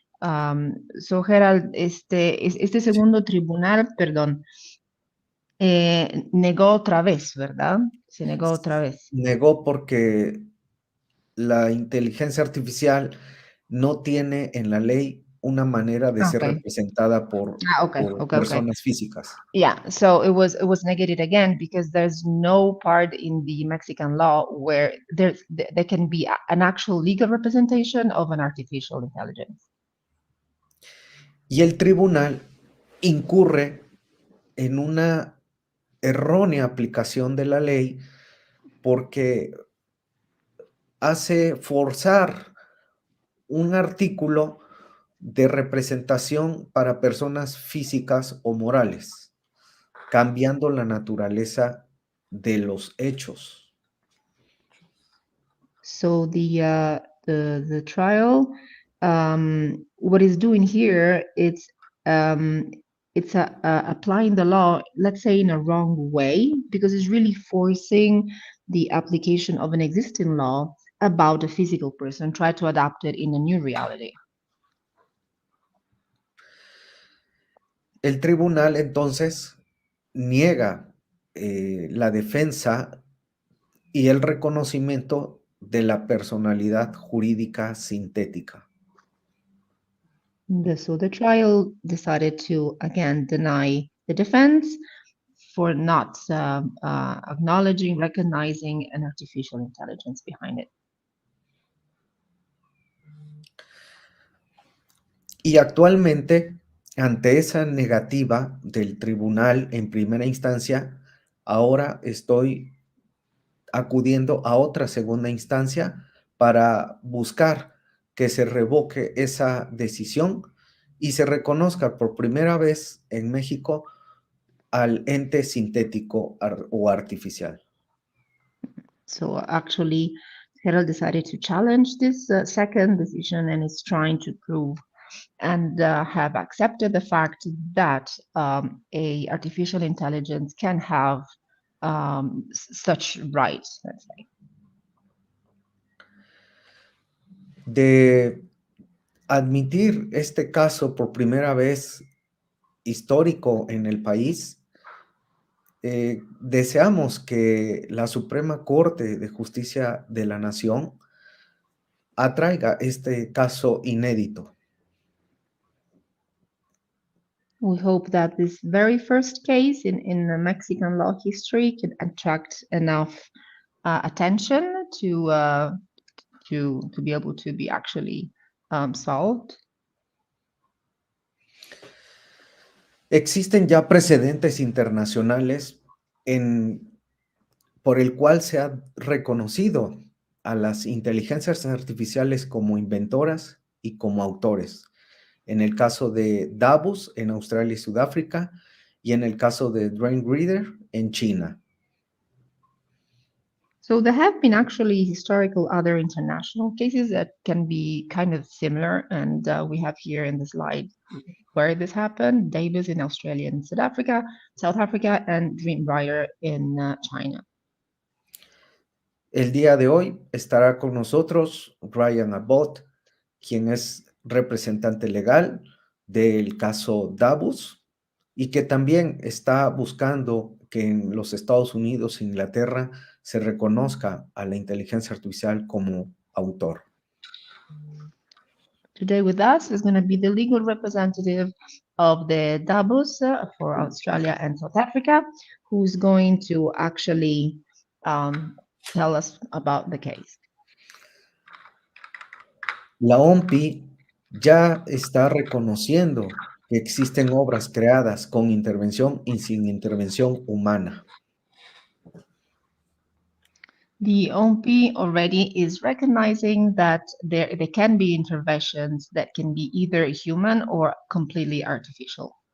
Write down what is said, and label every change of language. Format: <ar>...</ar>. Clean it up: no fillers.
<es>So Gerald, este segundo tribunal, perdón, negó otra vez, ¿verdad? Se negó otra vez. Negó porque la inteligencia artificial no tiene en la ley una manera de ser representada por personas físicas.</es> <en>Yeah, so it was negated again because there's no part in the Mexican law where there can be an actual legal representation of an artificial intelligence.</en> <es>Y el tribunal incurre en una errónea aplicación de la ley porque hace forzar un artículo de representación para personas físicas o morales, cambiando la naturaleza de los hechos.</es> <en>So the trial, what it's doing here, it's applying the law, let's say, in a wrong way, because it's really forcing the application of an existing law about a physical person, try to adapt it in a new reality.</en> <es>El tribunal entonces niega la defensa y el reconocimiento de la personalidad jurídica sintética.</es> <en>So the trial decided to again deny the defense for not acknowledging, recognizing an artificial intelligence behind it.</en> <es>Y actualmente, ante esa negativa del tribunal en primera instancia, ahora estoy acudiendo a otra segunda instancia para buscar que se revoque esa decisión y se reconozca por primera vez en México al ente sintético o artificial.</es> <en>So actually, Herald decided to challenge this second decision and is trying to prove and have accepted the fact that a artificial intelligence can have such rights, let's say.</en> <es>De admitir este caso por primera vez histórico en el país, deseamos que la Suprema Corte de Justicia de la Nación atraiga este caso inédito.</es> <en>We hope that this very first case in the Mexican law history can attract enough attention to be able to be actually solved.</en> <es>Existen ya precedentes internacionales por el cual se ha reconocido a las inteligencias artificiales como inventoras y como autores. En el caso de Davos en Australia y Sudáfrica y en el caso de Brain Reader en China.</es> <en>So there have been actually historical other international cases that can be kind of similar, and we have here in the slide where this happened: Davis in Australia and South Africa, and Dreamwriter in China.</en> <es>El día de hoy estará con nosotros Ryan Abbott, quien es representante legal del caso Davos y que también está buscando que en los Estados Unidos e Inglaterra se reconozca a la inteligencia artificial como autor.</es> <en>Today with us is going to be the legal representative of the Davos for Australia and South Africa, who's going to actually tell us about the case.</en> <es>La OMPI ya está reconociendo que existen obras creadas con intervención y sin intervención humana.</es> <en>The OMP already is recognizing that there can be interventions that can be either human or completely artificial.</en>